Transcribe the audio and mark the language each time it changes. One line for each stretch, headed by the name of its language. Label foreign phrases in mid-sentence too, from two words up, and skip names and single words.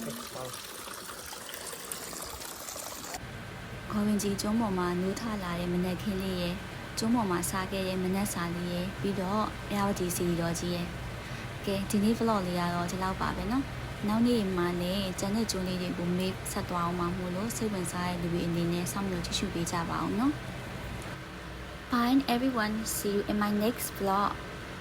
Burmese: ခေါ်ဝင်ကြီးကျွန်းပေါ်မှာနူးထလာတဲ့မနက်ခင်းလေးရယ်ကျွန်းပေါ်မှာစားခဲ့တဲ့မနက်စာလေးရယ်ပြီးတော့မြဝတီစီတော်ကြီးရယ်ကဲဒီနေ့ vlog လေးကတော့ဒီလောက်ပါပဲเนาะနောက်နေ့မှာလည်းကျန်တဲ့ကျွန်းလေးတွေကိုမေးဆက်သွားအောင်မှာမို့လို့စိတ်ဝင်စားတဲ့လူတွေအနေနဲ့စောင့်မျှော်ကြည့်ရှုပေးကြပါအောင်เนาะ
English: Bye everyone, see you in my next vlog.